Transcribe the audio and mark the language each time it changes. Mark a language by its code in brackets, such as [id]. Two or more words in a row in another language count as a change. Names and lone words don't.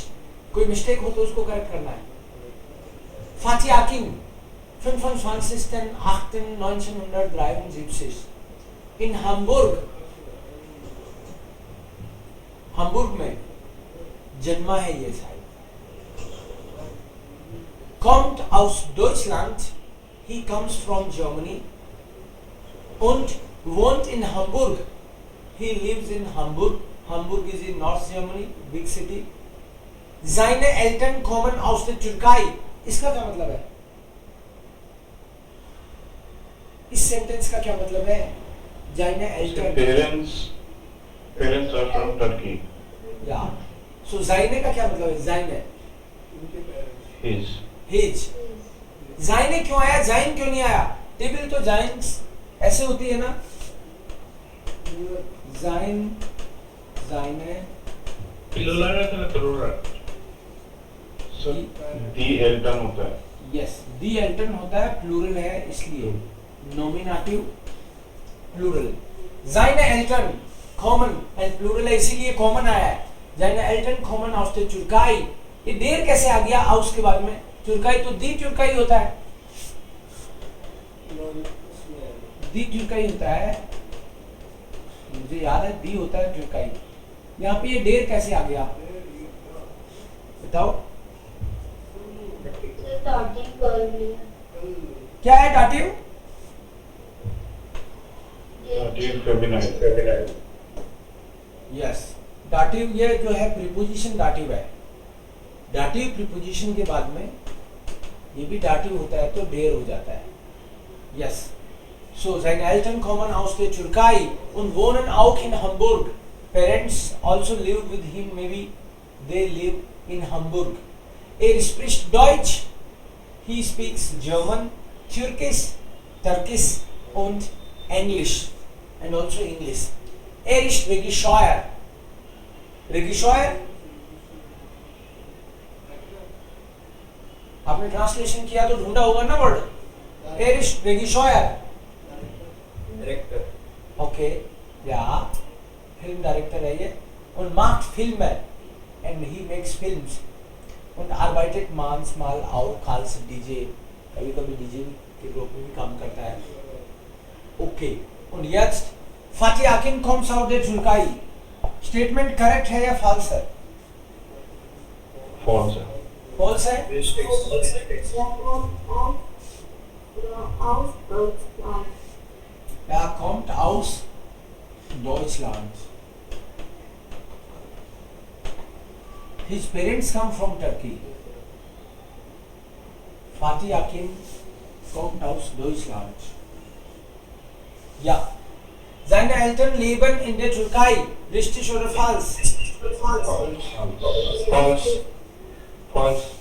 [hi] कोई मिस्टेक हो तो उसको करेक्ट करना है. Fatih Akin, 25.08.1973 in Hamburg में जन्मा है ये साहिब. [de] Kommt aus Deutschland, [en] he comes from Germany [de] und wohnt in Hamburg. [en] He lives in Hamburg. Hamburg is in North Germany, big city. [de] Seine Eltern kommen aus der Türkei. [hi] इसका क्या मतलब है? इस सेंटेंस का क्या मतलब है? [de] Seine Eltern. [en] Parents are from Turkey. Yeah. So [hi] seine का क्या मतलब है? [de] Seine. [hi] His. Seine क्यों आया? Sein क्यों नहीं आया? टेबल तो Seins ऐसे होती है ना? [de] Sein, seine. [hi] प्लूरल है तो प्लूरल. [en] So the Elton [hi] होता है. [en] Yes, the Elton [hi] होता है, प्लूरल है इसलिए. Nominative, [en] plural. [de] Seine Eltern [en] common and plural [hi] है इसीलिए common आया है. [de] Seine Eltern kommen aus der Türkei. [hi] ये देर कैसे आ गया aus के बाद में? तुर्काई तो [de] die Türkei [hi] होता है. [de] die Türkei [hi] होता है. मुझे याद है दी होता है तुर्काई. यहाँ पे ये देर कैसे आ गया? बताओ. क्या है डाटिव? यस, डाटिव ये जो है प्रीपोजिशन डाटिव है. डाटिव प्रीपोजिशन के बाद में ये भी डाटिव होता है तो देर हो जाता है. [en] यस. [de] So seine Eltern kommen aus der Türkei und wohnen auch in Hamburg. [en] Parents also live with him, maybe they live in Hamburg. [de] Spricht Deutsch. [en] He speaks German, Turkish und English and also English. [de] Ist Regisseur. Regisseur. [hi] आपने ट्रांसलेशन किया तो ढूंढा होगा ना वर्ड. [de] Ist Regisseur. [en] Director. [hi] Okay, ja, [en] Film Director [hi] है ये. [de] Und macht Filme [en] and he makes films. [de] Und arbeitet manchmal auch als DJ. [hi] कभी-कभी DJ के ग्रुप में भी काम करता है. [de] Okay. Und jetzt Fatih Akin [en] comes out [de] der Türkei. [en] Statement correct [hi] है या false है? False है. False है? [de] Er kommt aus Deutschland. [en] His parents come from Turkey. [de] Fatih Akin kommt aus Deutschland. Ja. Seine Eltern leben in der Türkei. Richtig oder falsch? [en] False.